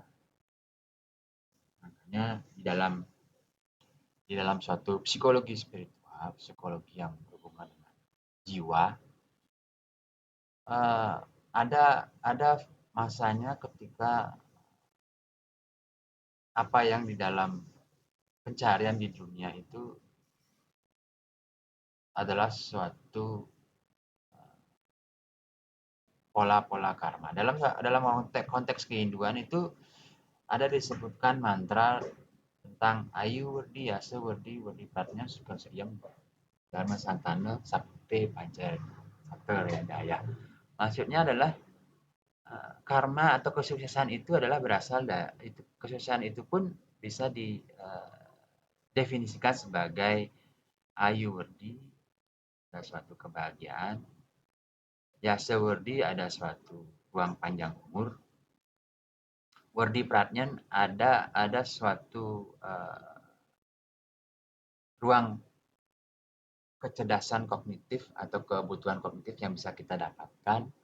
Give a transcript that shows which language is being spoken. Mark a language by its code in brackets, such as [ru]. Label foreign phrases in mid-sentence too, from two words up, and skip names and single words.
[id] Makanya di dalam suatu psikologi spiritual, psikologi yang berhubungan dengan jiwa, ada masanya ketika apa yang di dalam pencarian di dunia itu adalah suatu pola-pola karma. Dalam konteks kehinduan itu ada disebutkan mantra tentang [sa] ayu werdi asa werdi pratnya suka seyam dharma santana sakti pancar sakti daya. [id] Maksudnya adalah karma atau kesuksesan itu adalah berasal dari kesuksesan itu pun bisa didefinisikan sebagai [sa] Ayu Werdi [id] ada suatu kebahagiaan, [sa] Yase Werdi [id] ada suatu ruang panjang umur, [sa] Werdi Pratnyan [id] ada suatu ruang kecerdasan kognitif atau kebutuhan kognitif yang bisa kita dapatkan.